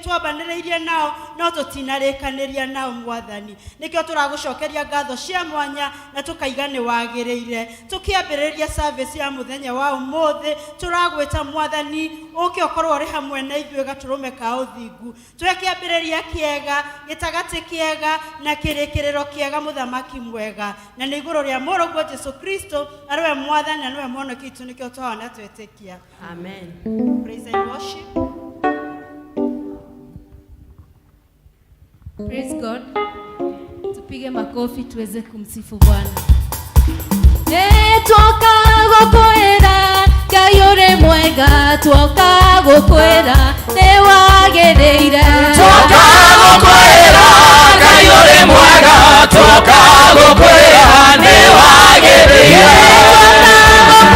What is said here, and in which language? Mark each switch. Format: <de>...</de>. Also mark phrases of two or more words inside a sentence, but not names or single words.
<ki>twambanĩrĩirie nao no tũtinarĩkanĩria nao mwathani nĩkĩo tũragũcokeria ngatho cia mwanya na tũkaiga nĩ wagĩrĩire tũkĩambĩrĩria service ya mũthenya wa ũmũthĩ tũragwĩta mwathani ũke ũkorwo ũrĩ hamwe na ithuĩ gatũrũme ka ũthingu twĩkĩambĩrĩria kĩega gĩtagatĩ kĩega na kĩrĩkĩrĩro kĩega mũthamaki mwega na nĩ igũrũ rĩa mũrũguo Jesũ Kristo arĩwe mwathani na nĩwe mwonoki witũ nĩkĩo tũhana twĩtĩkia amen</ki> <en>praise and worship Praise God.</en> <sw>Tupige makofi tuweze kumsifu Bwana.</sw> <ki>Twoka gũkwĩra Ngai ũrĩ mwega twoka gũkwĩra nĩ wagĩrĩire twoka gũkwĩra Ngai ũrĩ mwega twoka gũkwĩra nĩ wagĩrĩire</ki>